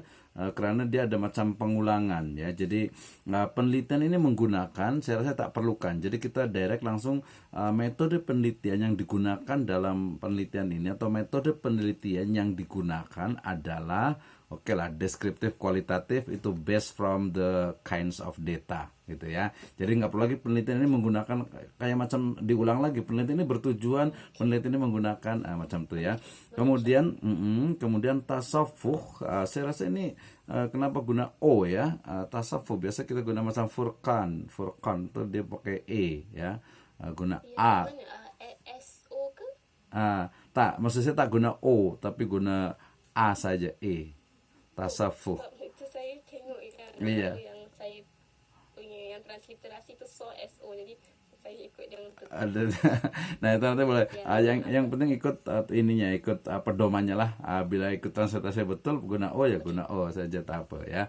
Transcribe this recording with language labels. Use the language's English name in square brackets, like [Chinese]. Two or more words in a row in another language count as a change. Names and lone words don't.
[Indonesian] Karena dia ada macam pengulangan ya, jadi penelitian ini menggunakan, [Malay] saya rasa tak perlukan, [Indonesian] jadi kita direct langsung metode penelitian yang digunakan dalam penelitian ini atau metode penelitian yang digunakan adalah oke lah, deskriptif kualitatif itu [English] based from the kinds of data [Indonesian] gitu ya. Jadi nggak perlu lagi penelitian ini menggunakan kayak macam diulang lagi, penelitian ini bertujuan, penelitian ini menggunakan macam itu ya. [Malay] Kemudian tasawuf, saya rasa ini kenapa guna O ya, tasawuf biasa kita guna macam furqan tuh dia pakai E ya, guna A. SO ke? Tak, maksud saya tak guna O tapi guna A saja, E. Tasawuf. Sebab itu saya tengok Iya. yang saya punya yang transliterasi itu SO, jadi saya ikut yang itu. Nah itu nanti boleh. Yang penting ikut ininya, ikut pedomannya lah. Bila ikut transliterasi betul guna O ya guna O saja, tak apa ya.